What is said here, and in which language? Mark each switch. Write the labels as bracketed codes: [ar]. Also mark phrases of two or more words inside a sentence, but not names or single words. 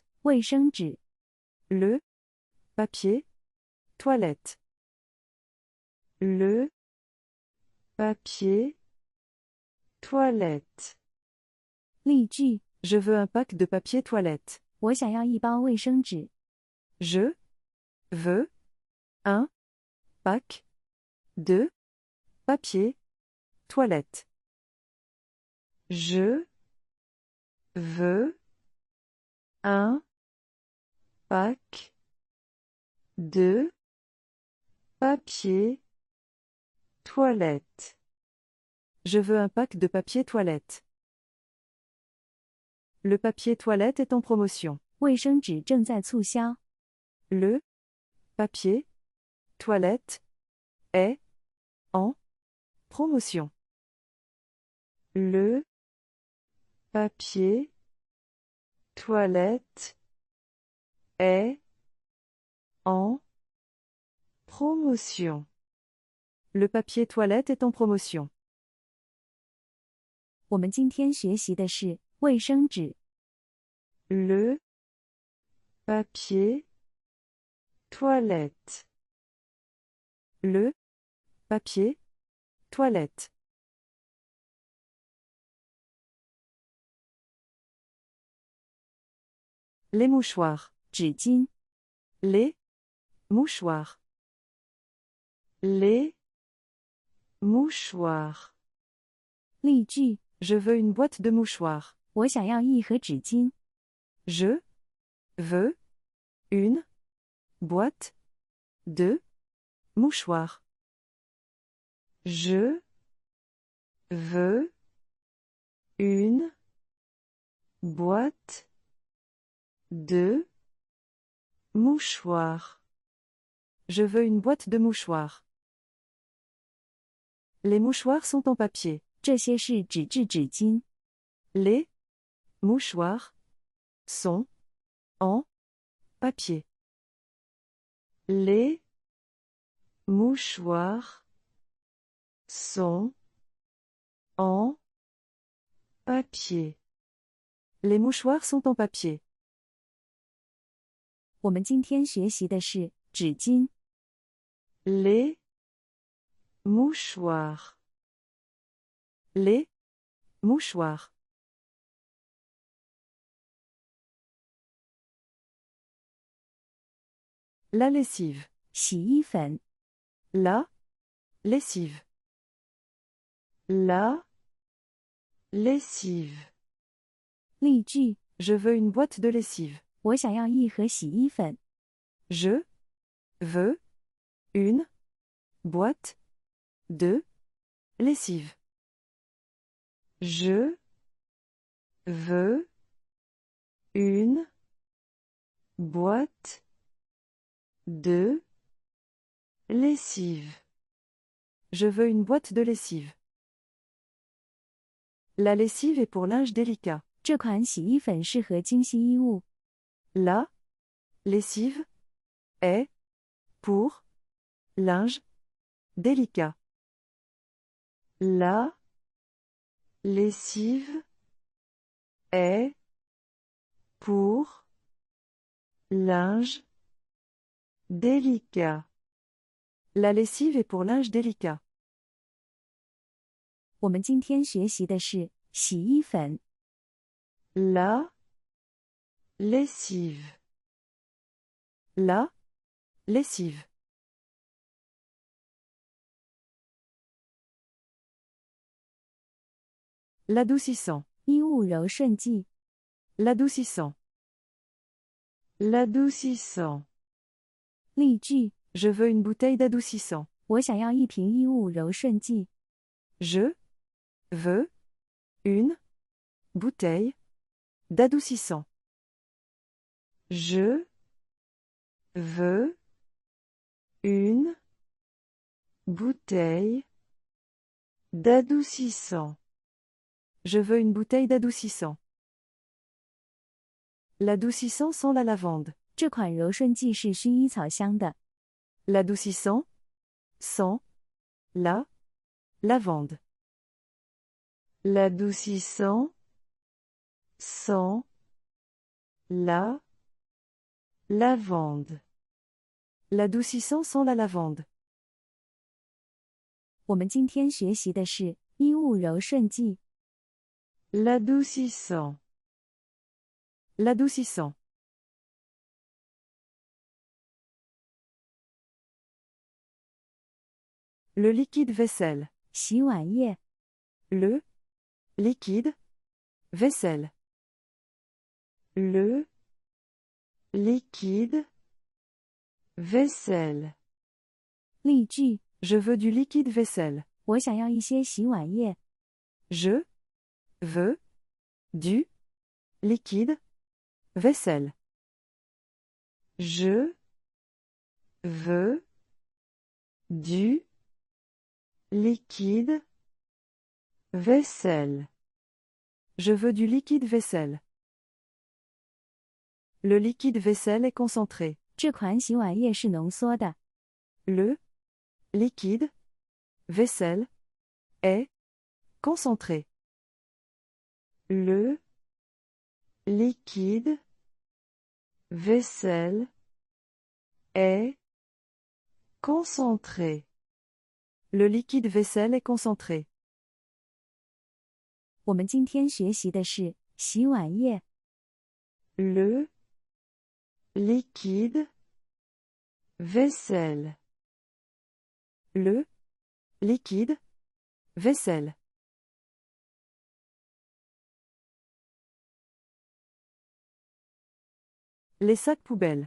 [zh] 卫生纸。 [fr] Le papier toilette. Le papier toilette. [zh] 例句： [fr] Je veux un pack de papier toilette. [zh] 我想要一包卫生纸。 [fr] Je veux un pack de papier toilette. Je veux un pack de papier toilette. Je veux un pack de papier toilette. Le papier toilette est en promotion. [zh] 卫生纸正在促销。 [fr] Le papier toilette est en promotion. Le papier toilette est en promotion. Le papier toilette est en promotion. [zh] 我们今天学习的是卫生纸。 [fr] Le papier toilette. Le papier toilette. Les mouchoirs. [zh] 纸巾。 [fr] Les mouchoirs. Les mouchoirs. [zh] 例句： [fr] Je veux une boîte de mouchoirs. [zh] 我想要一盒纸巾。 [fr] Je veux une boîte de mouchoirs. Je veux une boîte de mouchoirs. Je veux une boîte de mouchoirs. Les mouchoirs sont en papier. [zh] 这些是纸质纸巾。 [fr] Les mouchoirs sont en papier. Les mouchoirs sont en papier. Les mouchoirs sont en papier. [zh] 我们今天学习的是纸巾。 [fr] Les mouchoirs. Les mouchoirs. La lessive. [zh] 洗衣粉。 [fr] La lessive. La lessive. [zh] 例句： [fr] Je veux une boîte de lessive. [zh] 我想要一盒洗衣粉。 [fr] Je veux une boîte de lessive. Je veux une boîte de lessive. Je veux une boîte de lessive. La lessive est pour linge délicat. [zh] 这款洗衣粉适合精细衣物。 [fr] La lessive est pour linge délicat. La lessive est pour linge délicat. La lessive est pour linge délicat. [zh] 我们今天学习的是洗衣粉。 [fr] La lessive. La lessive. L'adoucissant. [zh] 衣物柔顺剂。 [fr] L'adoucissant. L'adoucissant. [zh] 例句： [fr] Je veux une bouteille d'adoucissant. [zh] 我想要一瓶衣物柔顺剂。 [fr] Je veux une bouteille d'adoucissant. Je veux une bouteille d'adoucissant. Je veux une bouteille d'adoucissant. L'adoucissant sent la lavande. [zh] 这款柔顺剂是薰衣草香的。 [fr] L'adoucissant sent la lavande. L'adoucissant sent la lavande. L'adoucissant sent la lavande. [zh] 我们今天学习的是衣物柔顺剂。 [fr] L'adoucissant. L'adoucissant. Le liquide vaisselle. [zh] 洗碗液。 [fr] Le liquide vaisselle. Le liquide vaisselle. [zh] 例句： [fr] Je veux du liquide vaisselle. [zh] 我想要一些洗碗液。 [fr] Je veux du liquide vaisselle. Je veux du liquide vaisselle. Je veux du liquide vaisselle. Le liquide vaisselle est concentré. [zh] 这款洗碗液是浓缩的。 [fr] Le liquide vaisselle est concentré. Le liquide vaisselle est concentré. Le liquide vaisselle est concentré. [zh] 我们今天学习的是洗碗液。 [fr] Le liquide vaisselle. Le liquide vaisselle. Les sacs poubelles.